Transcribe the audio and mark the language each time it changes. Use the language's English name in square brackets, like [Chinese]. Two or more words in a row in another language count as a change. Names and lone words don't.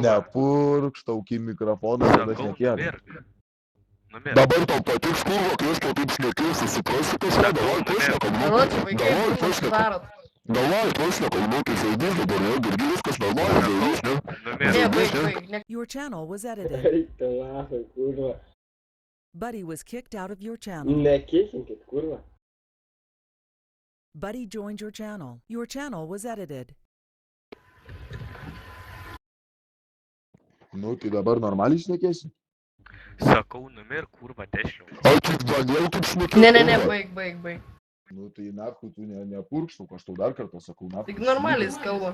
[Lithuanian] nepurkštauk į mikrofoną, tada Sakau, šnekėk. numirk. Numirk. Dabar tau patiks kurva, kai aš tau taip šnekėsiu, suprasi kažką, davai pašnekam, nu. Karoči, vaikai, Davai kur jūs pašnekam, darot? davai pašnekam, nu, tai žaidys dabar, jau girdi viskas normaliai, žaidys, ne? Numirk. Ne, baig, baig, ne. [English] Your channel was edited. [Lithuanian] Eik te nahoj, kurva. [English] Buddy was kicked out of your channel. [Lithuanian] Nekikinkit, kurva. [English] Buddy joined your channel. Your channel was edited. [Lithuanian] Nu, tai dabar normaliai šnekėsi? Sakau, numirk, kurva, dešliau. Ai, kaip Daniel taip šnekės? Ne, ne, ne, baig, baig, baig. Nu, tai nahu, tu nepurkštauk, aš tau dar kartą sakau, nahu. Tik normaliai jis kalba.